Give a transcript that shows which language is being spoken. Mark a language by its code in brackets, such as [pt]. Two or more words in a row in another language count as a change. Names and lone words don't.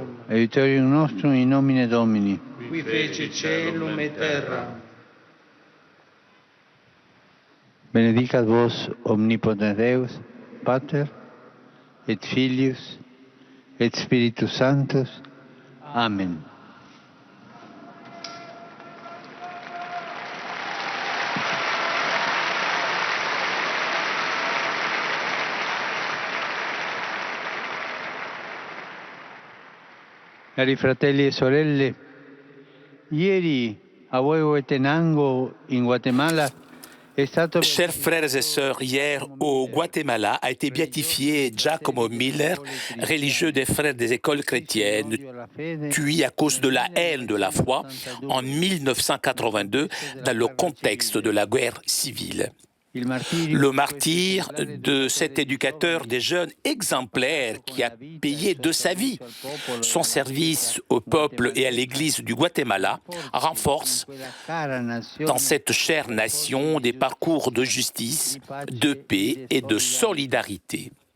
[la] Aiutorium nostrum in nomine Domini. Qui fecit caelum et terram. Benedicat vos omnipotens Deus, Pater, et Filius, et Spiritus Sanctus. Amen. [it] Cari fratelli e sorelle, ieri a Huehuetenango, in Guatemala, è stato... [fr] Chers frères et sœurs, hier au Guatemala a été béatifié Giacomo Miller, religieux des frères des écoles chrétiennes, tué à cause de la haine de la foi en 1982 dans le contexte de la guerre civile. Le martyr de cet éducateur des jeunes exemplaire qui a payé de sa vie son service au peuple et à l'Église du Guatemala renforce dans cette chère nation des parcours de justice, de paix et de solidarité.